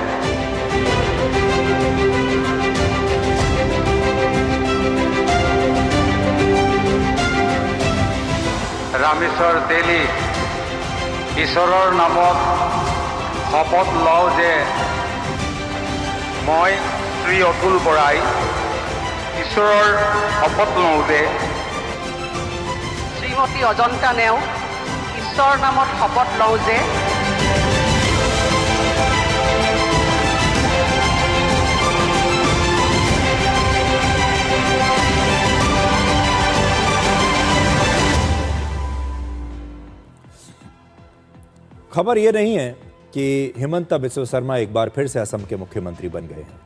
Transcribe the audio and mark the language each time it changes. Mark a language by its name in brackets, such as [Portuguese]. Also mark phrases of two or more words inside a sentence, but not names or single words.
[Assamese] ৰামেশ্বৰ তেলী ঈশ্বৰৰ নামত শপত লওঁ যে মই শ্ৰী অতুল বৰাই ঈশ্বৰৰ শপত লওঁ যে শ্রীমতী অজন্তা নেও ঈশ্বর নামত শপথ লওঁ যে [Hindi] खबर यह नहीं है कि हिमंता बिस्वा शर्मा एक बार फिर से असम के मुख्यमंत्री बन गए हैं।